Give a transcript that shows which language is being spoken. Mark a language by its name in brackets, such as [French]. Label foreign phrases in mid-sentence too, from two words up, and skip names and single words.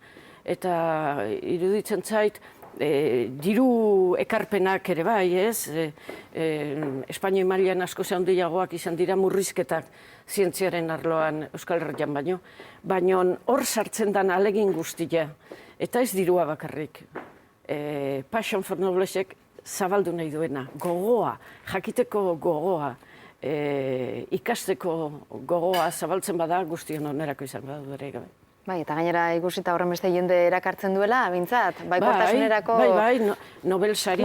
[Basque] Eta iruditzen zait, diru ekarpenak ere bai, ez? Espainia mailan asko handiagoak izan dira murrizketak zientziaren arloan Euskal Herrian baino. Baina hor sartzen den ahalegin guztia, eta ez dirua bakarrik. Passion for Knowledge-ek zabaldu nahi duena, gogoa, jakiteko gogoa, ikasteko gogoa zabaltzen bada guztion onerako izan bada ere gabe. Bai, eta gainera ikusita horren beste jende erakartzen duela, bintzat, baikortasunerako Nobel sariak,